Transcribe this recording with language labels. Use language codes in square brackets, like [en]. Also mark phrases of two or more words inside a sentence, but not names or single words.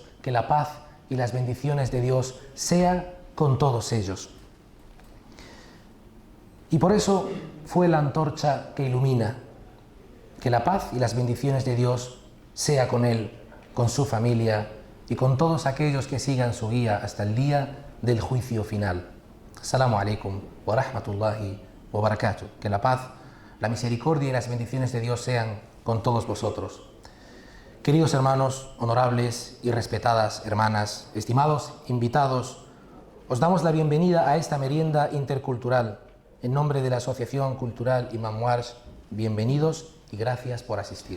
[es] Que la paz y las bendiciones de Dios sean con todos ellos. Y por eso fue la antorcha que ilumina. Que la paz y las bendiciones de Dios sea con él, con su familia y con todos aquellos que sigan su guía hasta el día del juicio final. [ar] السلام عليكم ورحمة الله وبركاته. [es] Que la paz, la misericordia y las bendiciones de Dios sean con todos vosotros. Queridos hermanos, honorables y respetadas hermanas, estimados invitados, os damos la bienvenida a esta merienda intercultural. En nombre de la Asociación Cultural Imam Warsh, bienvenidos y gracias por asistir.